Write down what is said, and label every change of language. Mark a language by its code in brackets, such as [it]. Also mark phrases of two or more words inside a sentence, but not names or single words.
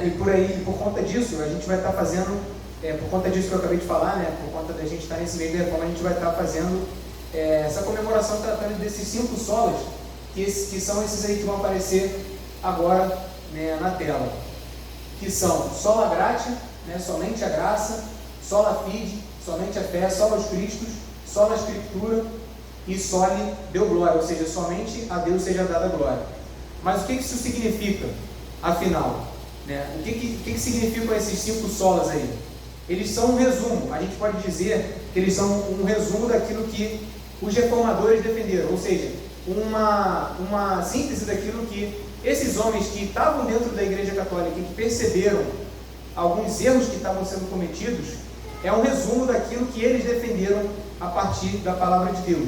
[pt] E por conta disso, a gente vai estar fazendo, por conta disso que eu acabei de falar, né? Por conta da gente estar nesse meio da reforma, a gente vai estar fazendo essa comemoração, tratando desses 5 solas, que são esses aí que vão aparecer agora, né, na tela, que são [la] sola gratia, [pt] né, somente a graça, [la] sola fide, [pt] somente a fé, [la] sola Christus, sola Scriptura e soli Deo glória, [pt] ou seja, somente a Deus seja dada a glória. Mas o que isso significa, afinal? Né? O que significam esses 5 solas aí? Eles são um resumo, a gente pode dizer que eles são um resumo daquilo que os reformadores defenderam, ou seja, uma síntese daquilo que esses homens que estavam dentro da Igreja Católica e que perceberam alguns erros que estavam sendo cometidos, é um resumo daquilo que eles defenderam a partir da palavra de Deus.